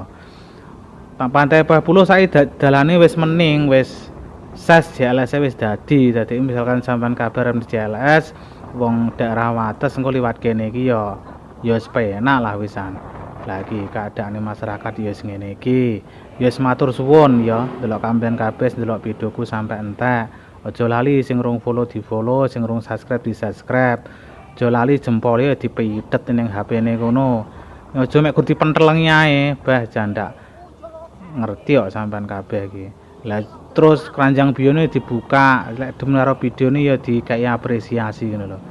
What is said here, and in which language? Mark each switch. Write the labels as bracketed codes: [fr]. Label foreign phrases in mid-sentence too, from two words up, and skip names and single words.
[jv] Pantai Peh Pulo saiki dalane wis mening wis ses JLS wis dadi misalkan sampean kabar JLS wong daerah Wates engko liwat kene iki ya wis penak lah wisan. Lagi keadaane masyarakat ya wis ngene iki. Ya wis matur suwun ya delok kampen kabeh delok videoku sampe entek. Aja lali sing rung follow di-follow, sing rung subscribe di-subscribe. Aja lali jempole dipitet ning HP-ne kono. Aja mek kudu pentelengi ae, bah jandak. Ngerti kok sampean kabeh iki. Lah terus keranjang bione dibuka, lek demen karo videone ya dikai apresiasi ngono lho.